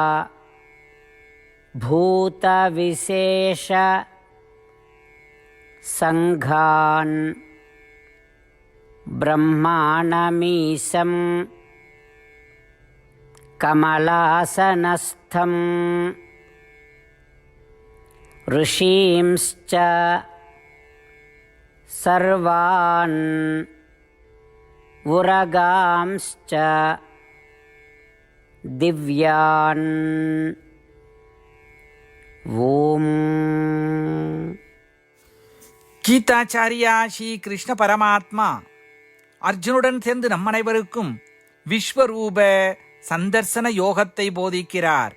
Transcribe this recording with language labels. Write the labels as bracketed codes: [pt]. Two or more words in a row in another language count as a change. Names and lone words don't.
[sa] भूत विशेष सङ्घान् ब्रह्माणमीशं कमलासनस्थम् ऋषींश्च सर्वान् उरगांश्च दिव्यान्. ஓம். [ta] கீதாச்சாரியா ஸ்ரீ கிருஷ்ண பரமாத்மா அர்ஜுனுடன் சேர்ந்து நம் அனைவருக்கும் விஸ்வரூப சந்தர்சன யோகத்தை போதிக்கிறார்.